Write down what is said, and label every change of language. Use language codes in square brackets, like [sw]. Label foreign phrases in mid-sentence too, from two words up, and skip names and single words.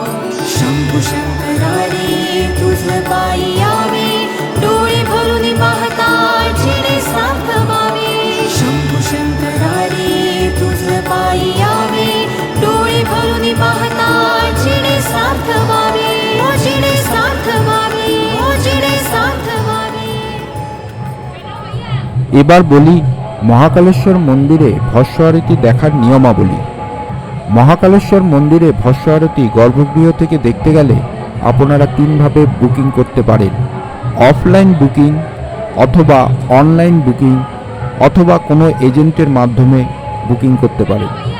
[mr] शंभू शंकरारी तुझ पायी यावे डोळे भरून पाहता जिणे साथ व्हावे शंभू शंकरारी तुझ पायी यावे डोळे भरून पाहता जिणे साथ व्हावे ओ जिणे साथ व्हावे ओ जिणे साथ व्हावे [bn] এবার বলি মহাকালেশ্বর মন্দিরে ভস্য আরতি দেখার নিয়মাবলী। মহাকালেশ্বর মন্দিরে ভস্য আরতি গর্ভগৃহ থেকে দেখতে গেলে আপনারা 3 ভাবে বুকিং করতে পারেন: [en] offline booking, [bn] অথবা [en] online booking, [bn] অথবা কোনো এজেন্টের মাধ্যমে বুকিং করতে পারেন।